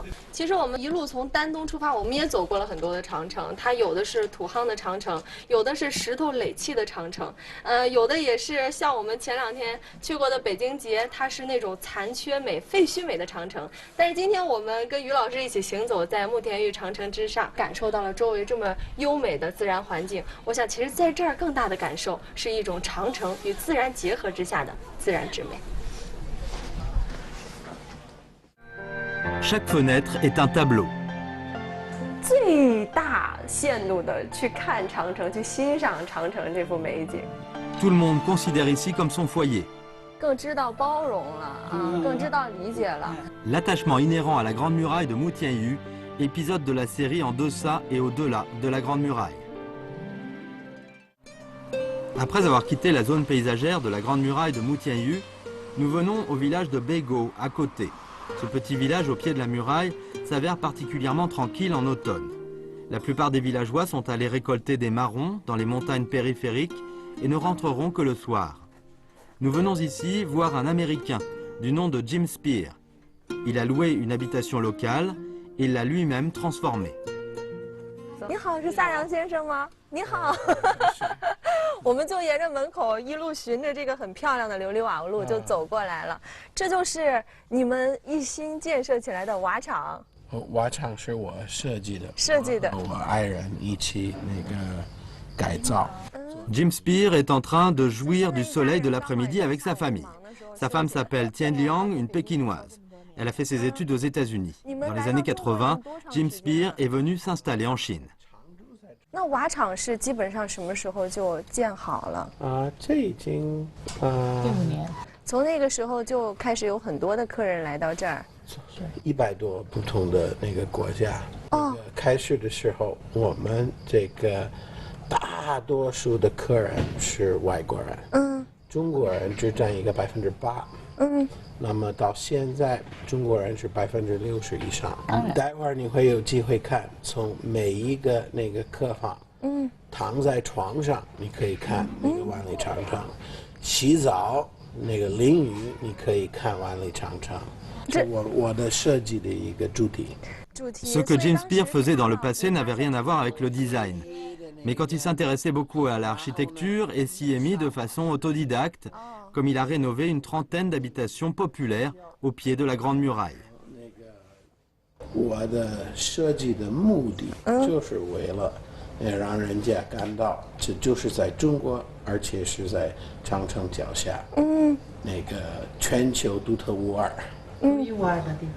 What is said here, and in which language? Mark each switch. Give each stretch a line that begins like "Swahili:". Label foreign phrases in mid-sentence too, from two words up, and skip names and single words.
Chinese: 其实我们一路从丹东出发，我们也走过了很多的长城，它有的是土夯的长城，有的是石头垒砌的长城，有的也是像我们前2天去过的北京节，它是那种残缺美、废墟美的长城。但是今天我们跟于老师一起行走在慕田峪长城之上，感受到了周围这么优美的自然环境。我想，其实在这儿更大的感受是一种长城与自然结合之下的自然之美。
French: Chaque fenêtre est un tableau.
Chinese: 最大限度的去看长城，去欣赏长城这幅美景。
French: Tout le monde considère ici comme son foyer.
Chinese: 更知道包容了更知道理解了。
French: L'attachement inhérent à la Grande Muraille de Mutianyu, épisode de la série En deçà et au-delà de la Grande Muraille. Après avoir quitté la zone paysagère de la Grande Muraille de Mutianyu, nous venons au village de Bego, à côté. Ce petit village au pied de la muraille s'avère particulièrement tranquille en automne. La plupart des villageois sont allés récolter des marrons dans les montagnes périphériques et ne rentreront que le soir. Nous venons ici voir un Américain du nom de Jim Spear. Il a loué une habitation locale et l'a lui-même transformée.
Chinese: 你好，是萨阳先生吗？你好，我们就沿着门口一路循着这个很漂亮的琉璃瓦路就走过来了。这就是你们一新建设起来的瓦厂。瓦厂是我设计的，我爱人一起改造。
French: Jim Spear est en train de jouir du soleil de l'après-midi avec sa famille. Sa femme s'appelle Tian Liang, une pékinoise. Elle a fait ses études aux États-Unis. Dans les années 80, Jim Spear est venu s'installer en Chine.
Chinese: 那瓦厂是基本上什么时候就建好了？这已经 15年。从那个时候就开始有很多的客人来到这儿。 100多不同的那个国家。开始的时候，我们这个大多数的客人是外国人，中国人只占一个8%，那么到现在中国人是60%以上。待会儿你会有机会看，从每一个那个客房，躺在床上你可以看那个万里长城，洗澡那个淋浴你可以看万里长城。
French: Ce que James Spear faisait dans le passé n'avait rien à voir avec le design. Mais quand il s'intéressait beaucoup à l'architecture et s'y est mis de façon autodidacte, comme il a rénové une trentaine d'habitations populaires au pied de la Grande Muraille.
Chinese: 我的设计的目的就是为了让人家感到这就是在中国，而且是在长城脚下，那个全球独特无二。独一无二的地方。